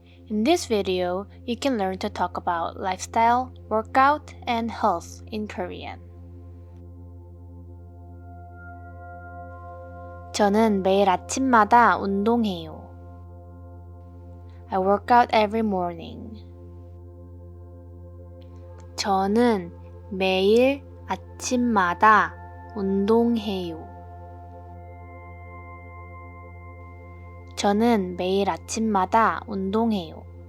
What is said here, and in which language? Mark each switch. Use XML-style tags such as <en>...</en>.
<en>In this video, you can learn to talk about lifestyle, workout, and health in Korean.</en> <ko>저는 매일 아침마다 운동해요.</ko> <en>I work out every morning.</en> <ko>저는 매일 아침마다 운동해요. 저는 매일 아침마다 운동해요.</ko>